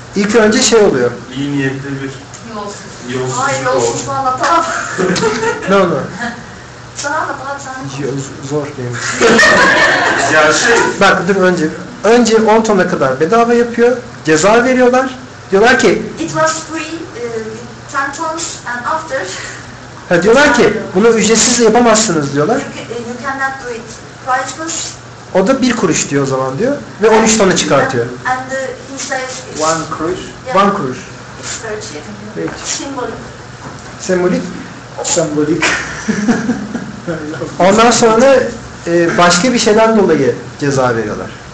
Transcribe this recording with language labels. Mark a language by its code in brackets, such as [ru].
[tr] ilk önce şey oluyor. İyi niyetli bir yolsuzluk Hayır, yolsuzluğu anlatamam. Ne? Sana anlatamam sen. Zor benim. Ya Bak dur önce 10 tona kadar bedava yapıyor. Ceza veriyorlar. Diyorlar ki [en] It was free 10 tons and after [tr] diyorlar ki bunu ücretsiz yapamazsınız diyorlar. [en] you cannot do it priceless. [tr] O da 1 kuruş diyor o zaman diyor ve 13 tona çıkartıyor. [en] And he says it's [tr] 1 kuruş. 1 kuruş. [en] It's very cheap. [tr] Peki. [en] Symbolic. [tr] Sembolik. Sembolik. Ondan sonra başka bir şeyden dolayı ceza veriyorlar.